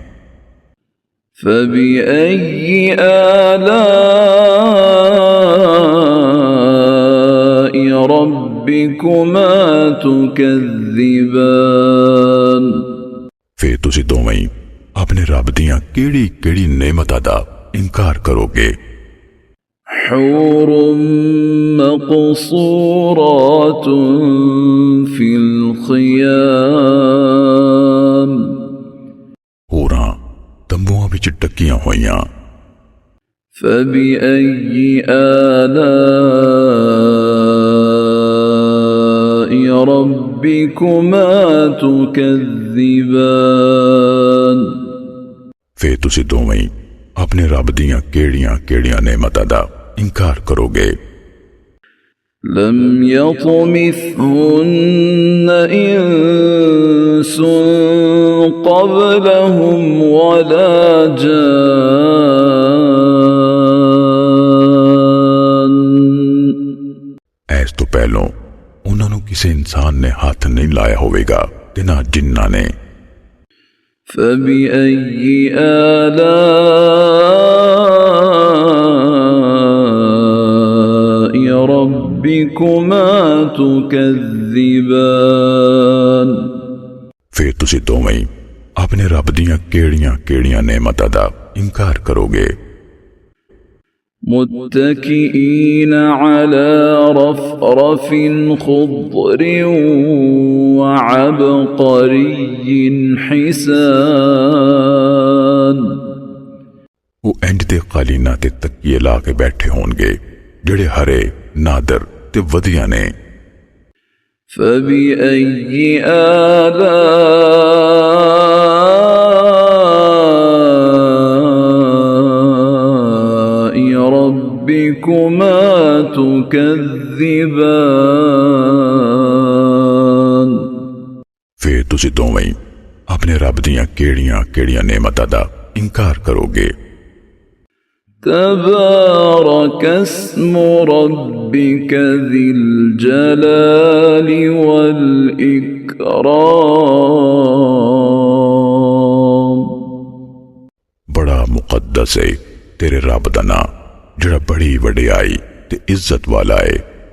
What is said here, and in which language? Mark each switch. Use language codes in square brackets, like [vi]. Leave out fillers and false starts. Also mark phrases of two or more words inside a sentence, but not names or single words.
[ar] فبأي آلاء ربكما تكذبان [pa] ਫਿਰ ਤੁਸੀਂ ਦੋਵੇਂ ਹੀ ਆਪਣੇ ਰੱਬ ਦੀਆਂ ਕਿਹੜੀ ਨੇਮਤਾਂ ਦਾ ਇਨਕਾਰ ਕਰੋਗੇ। [ar] حور مقصورات في الخيام [pa] ਹੂਰਾਂ ਤੰਬੂਆਂ ਵਿਚ ਟਿਕੀਆਂ ਹੋਈਆਂ। [ar] فبأي آلاء ربكما تكذبان [pa] ਫਿਰ ਤੁਸੀਂ ਦੋਵੇਂ ਹੀ ਆਪਣੇ ਰੱਬ ਦੀਆਂ ਕਿਹੜੀਆਂ ਨੇਮਤਾਂ ਦਾ ਇਨਕਾਰ ਕਰੋਗੇ। [ar] لم يطمثهن إنس قبلهم ولا جان [pa] ਏਸ ਤੋਂ ਪਹਿਲਾਂ ਉਨ੍ਹਾਂ ਨੇ ਕਿਸੇ ਇਨਸਾਨ ਨੇ ਹੱਥ ਨਹੀਂ ਲਾਇਆ ਹੋਵੇਗਾ ਤੇ ਨਾ ਜਿੰਨਾਂ ਨੇ। [ar] فبأي آلاء ربكما تكذبان [pa] ਫਿਰ ਤੁਸੀਂ ਦੋਵੇਂ ਹੀ ਆਪਣੇ ਰੱਬ ਦੀਆਂ ਕਿਹੜੀਆਂ ਨੇਮਤਾਂ ਦਾ ਇਨਕਾਰ ਕਰੋਗੇ। [ar] متكئين على رفرف خضر وعبقري حسان [pa] ਉਹ ਇੰਜ ਦੇ ਕਾਲੀਨਾਂ ਤੇ ਤਕੀਏ ਲਾ ਕੇ ਬੈਠੇ ਹੋਣਗੇ ਜਿਹੜੇ ਹਰੇ ਨਾਦਰ ਤੇ ਵਧੀਆ ਨੇ। [ar] فبأي آلاء ربكما تكذبان [pa] ਫਿਰ ਤੁਸੀਂ ਦੋਵੇਂ ਹੀ ਆਪਣੇ ਰੱਬ ਦੀਆਂ ਕਿਹੜੀਆਂ ਨੇਮਤਾਂ ਦਾ ਇਨਕਾਰ ਕਰੋਗੇ। [ar] تبارك اسم ربك ذي الجلال والإكرام [pa] ਬੜਾ ਮੁਕੱਦਸ ਹੈ ਤੇਰੇ ਰੱਬ ਦਾ ਨਾਂ ਜਿਹੜਾ ਬੜੀ ਵਡਿਆਈ ਤੇ ਇੱਜ਼ਤ ਵਾਲਾ ਹੈ।